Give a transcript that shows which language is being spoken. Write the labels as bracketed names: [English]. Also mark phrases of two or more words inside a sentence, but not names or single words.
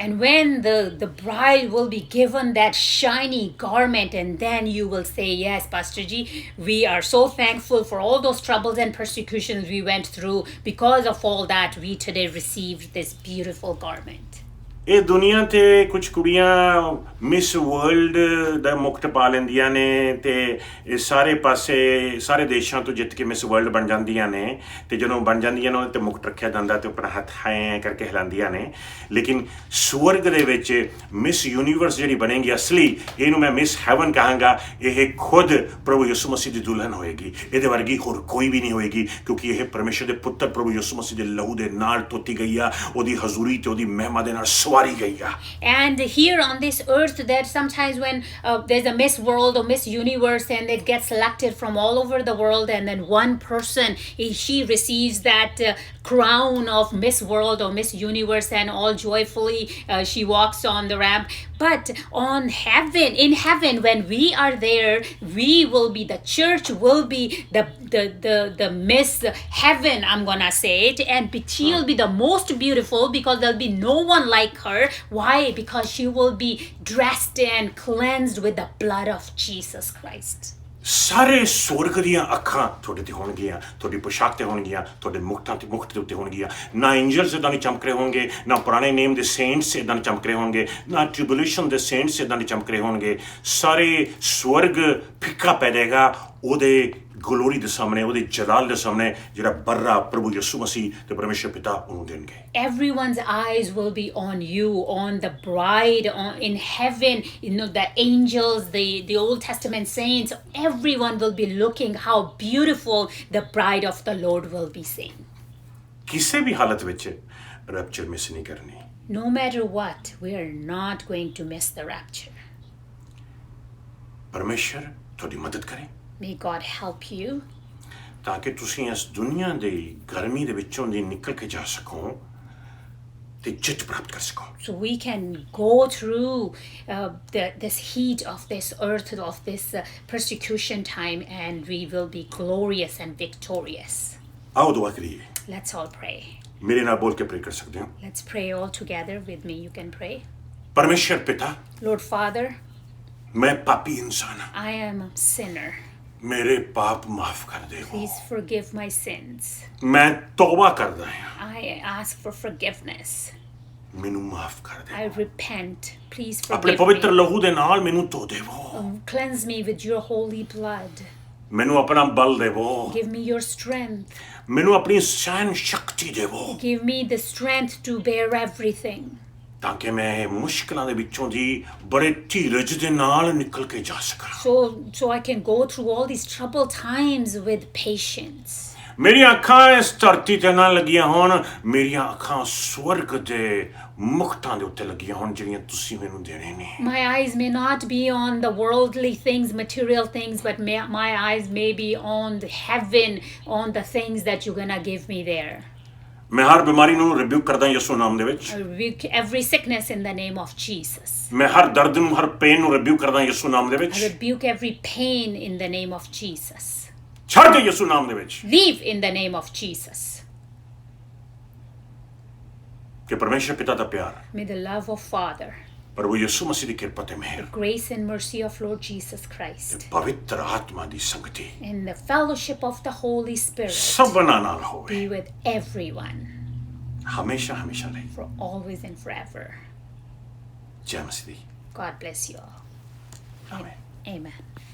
[English] and when the bride will be given that shiny garment, and then you will say, yes, Pastor Ji, we are so thankful for all those troubles and persecutions we went through. Because of all that, we today received this beautiful garment. [Punjabi] ਇਹ ਦੁਨੀਆ ਤੇ ਕੁਝ ਕੁੜੀਆਂ ਮਿਸ ਵਰਲਡ ਦਾ ਮੁਕਟ ਪਾ ਲੈਂਦੀਆਂ ਨੇ ਤੇ ਇਹ ਸਾਰੇ ਪਾਸੇ ਸਾਰੇ ਦੇਸ਼ਾਂ ਤੋਂ ਜਿੱਤ ਕੇ ਮਿਸ ਵਰਲਡ ਬਣ ਜਾਂਦੀਆਂ ਨੇ, ਤੇ ਜਦੋਂ ਬਣ ਜਾਂਦੀਆਂ ਨੇ ਉਹਦੇ ਤੇ ਮੁਕਟ ਰੱਖਿਆ ਜਾਂਦਾ ਤੇ ਆਪਣਾ ਹੱਥ ਐਂ ਕਰਕੇ ਹਿਲਾਉਂਦੀਆਂ ਨੇ। ਲੇਕਿਨ ਸਵਰਗ ਦੇ ਵਿੱਚ ਮਿਸ ਯੂਨੀਵਰਸ ਜਿਹੜੀ ਬਣੇਗੀ ਅਸਲੀ, ਇਹਨੂੰ ਮੈਂ ਮਿਸ ਹੈਵਨ ਕਹਾਂਗਾ, ਇਹ ਖੁਦ ਪ੍ਰਭੂ ਯਿਸੂ ਮਸੀਹ ਦੀ ਦੁਲਹਨ ਹੋਏਗੀ, ਇਹਦੇ ਵਰਗੀ ਹੋਰ ਕੋਈ ਵੀ ਨਹੀਂ ਹੋਏਗੀ, ਕਿਉਂਕਿ ਇਹ ਪਰਮੇਸ਼ਰ ਦੇ ਪੁੱਤਰ ਪ੍ਰਭੂ ਯਿਸੂ ਮਸੀਹ ਦੇ ਲਹੂ ਦੇ ਨਾਲ ਧੋਤੀ ਗਈ ਆ, ਉਹਦੀ ਹਜ਼ੂਰੀ ਤੇ ਉਹਦੀ ਮਹਿਮਾ ਦੇ ਨਾਲ [English] And here on this earth, that sometimes when there's a Miss World or Miss Universe and it gets selected from all over the world, and then one person, she receives that crown of Miss World or Miss Universe, and all joyfully she walks on the ramp. But in heaven, when we are there, we will be, the church will be the Miss Heaven, I'm gonna say it, and she'll be the most beautiful because there'll be no one like her. Why? Because she will be dressed and cleansed with the blood of Jesus Christ. [Punjabi] ਸਾਰੇ ਸਵਰਗ ਦੀਆਂ ਅੱਖਾਂ ਤੁਹਾਡੇ ਤੇ ਹੋਣਗੀਆਂ, ਤੁਹਾਡੀ ਪੋਸ਼ਾਕ ਤੇ ਹੋਣਗੀਆਂ, ਤੁਹਾਡੇ ਮੁਕਟ ਦੇ ਉੱਤੇ ਹੋਣਗੀਆਂ। ਨਾ ਐਂਜਲਸ ਇੱਦਾਂ ਨਹੀਂ ਚਮਕ ਰਹੇ ਹੋਣਗੇ, ਨਾ ਪੁਰਾਣੇ ਨੇਮ ਦੇ ਸੇਂਟਸ ਇੱਦਾਂ ਨਹੀਂ ਚਮਕ ਰਹੇ ਹੋਣਗੇ, ਨਾ ਟ੍ਰਿਬੂਲੇਸ਼ਨ ਦੇ ਸੇਂਟਸ ਇੱਦਾਂ ਨਹੀਂ ਚਮਕ ਰਹੇ ਹੋਣਗੇ। ਸਾਰੇ ਸਵਰਗ ਫਿੱਕਾ ਪੈ ਜਾਏਗਾ ਉਹਦੇ ਗਲੋਰੀ ਦੇ ਸਾਹਮਣੇ, ਉਹਦੇ ਜਲਾਲ ਦੇ ਸਾਹਮਣੇ, ਜਿਹੜਾ ਬਰਰਾ ਪ੍ਰਭੂ ਯਿਸੂ ਮਸੀਹ ਤੇ ਪਰਮੇਸ਼ਰ ਪਿਤਾ ਉਹਨੂੰ ਦੇਣਗੇ। [English] Everyone's eyes will be on you, on the bride, in heaven. You know, the angels, the Old Testament saints, everyone will be looking how beautiful the bride of the Lord will be seen. [Punjabi] ਕਿਸੇ ਵੀ ਹਾਲਤ ਵਿੱਚ [English] rapture miss [Punjabi] ਨਹੀਂ ਕਰਨੀ। [English] No matter what, we are not going to miss the rapture. [Punjabi] ਪਰਮੇਸ਼ਰ ਤੁਹਾਡੀ ਮਦਦ ਕਰੇ। [English] May God help you. [Punjabi] ਤਾਂ ਕਿ ਤੁਸੀਂ ਇਸ ਦੁਨੀਆ ਦੀ ਗਰਮੀ ਦੇ ਵਿੱਚੋਂ ਦੀ ਨਿਕਲ ਕੇ ਜਾ ਸਕੋ ਤੇ ਜਿੱਤ ਪ੍ਰਾਪਤ ਕਰ ਸਕੋ। [English] So we can go through this heat of this earth, of this persecution time, and we will be glorious and victorious. [Punjabi] ਆਓ ਦੁਆ ਕਰੀਏ। [English] Let's all pray. [Punjabi] ਮੇਰੇ ਨਾਲ ਬੋਲ ਕੇ ਪ੍ਰੇ ਕਰ ਸਕਦੇ ਹੋ। [English] Let's pray all together with me. You can pray. [Punjabi] ਪਰਮੇਸ਼ਰ ਪਿਤਾ, [English] Lord Father, [Punjabi] ਮੈਂ ਪਾਪੀ ਇਨਸਾਨ ਹਾਂ, [English] I am a sinner. [Punjabi] ਮੇਰੇ ਪਾਪ ਮਾਫ ਕਰ ਦੇਵੋ। [English] Please forgive my sins. [Punjabi] ਮੈਂ ਤੌਬਾ ਕਰਦਾ ਹਾਂ, [English] I ask for forgiveness. [Punjabi] ਮੈਨੂੰ ਮਾਫ ਕਰ [English] I [Punjabi] ਦੇਵੋ। [English] repent. Please [Punjabi] ਆਪਣੇ [English] forgive [Punjabi] ਪਵਿੱਤਰ [English] me. [Punjabi] ਲਹੂ ਦੇ ਨਾਲ ਮੈਨੂੰ ਧੋ ਦੇਵੋ। [English] Cleanse me with your holy blood. [Punjabi] ਮੈਨੂੰ ਆਪਣਾ ਬਲ ਦੇਵੋ। [English] Give me your strength. [Punjabi] ਮੈਨੂੰ ਆਪਣੀ ਸਹਿਨ ਸ਼ਕਤੀ ਦੇਵੋ, [English] Give me the strength to bear everything, [Punjabi] ਤਾਂ ਕਿ ਮੈਂ ਮੁਸ਼ਕਲਾਂ ਦੇ ਵਿੱਚੋਂ ਦੀ ਬੜੇ ਧੀਰਜ ਦੇ ਨਾਲ ਨਿਕਲ ਕੇ ਜਾ ਸਕਾਂ। [English] so I can go through all these troubled times with patience. [Punjabi] ਮੇਰੀਆਂ ਅੱਖਾਂ ਇਸ ਧਰਤੀ ਤੇ ਨਾ ਲੱਗੀਆਂ ਹੋਣ, ਮੇਰੀਆਂ ਅੱਖਾਂ ਸਵਰਗ ਦੇ ਮੁਕਤਾਂ ਦੇ ਉੱਤੇ ਲੱਗੀਆਂ ਹੋਣ ਜਿਹੜੀਆਂ ਤੁਸੀਂ ਮੈਨੂੰ ਦੇਣੇ ਨੇ। [English] My eyes may not be on the worldly things, material things, but my eyes may be on the heaven, on the things that you're gonna give me there. [Punjabi] ਮੈਂ ਹਰ ਬਿਮਾਰੀ ਨੂੰ ਰਿਬਿਊਕ ਕਰਦਾ ਯਿਸੂ ਨਾਮ ਦੇ ਵਿੱਚ [English] I rebuke every sickness in the name of Jesus. [Punjabi] ਮੈਂ ਹਰ ਦਰਦ ਨੂੰ ਹਰ ਪੇਨ ਨੂੰ ਰਿਬਿਊਕ ਕਰਦਾ ਯਿਸੂ ਨਾਮ ਦੇ [English] I [Punjabi] ਵਿੱਚ [English] rebuke every pain in the name of Jesus. [Punjabi] ਛੱਡ ਦੇ ਯਿਸੂ ਨਾਮ ਦੇ ਵਿੱਚ [English] Leave in the name of Jesus. [Punjabi] ਕਿ ਪਰਮੇਸ਼ਰ ਪਿਤਾ ਦਾ ਪਿਆਰ [English] May the love of Father, [Punjabi] ਪ੍ਰਭੂ ਯਿਸੂ ਮਸੀਹ ਦੀ ਕਿਰਪਾ ਤੇ ਮਿਹਰ [English] grace and mercy of Lord Jesus [Punjabi] ਤੇ [English] Christ, [Punjabi] ਪਵਿੱਤਰ ਆਤਮਾ ਦੀ ਸੰਗਤੀ [English] and the fellowship of the Holy Spirit [Punjabi] ਸਭਨਾਂ ਨਾਲ ਹੋਵੇ [English] be with everyone [Punjabi] ਹਮੇਸ਼ਾ ਹਮੇਸ਼ਾ ਲਈ [English] for always and forever. [Punjabi] ਜੈ ਮਸੀਹ ਦੀ [English] God bless you all. [Punjabi] ਆਮੇਨ [English] Amen.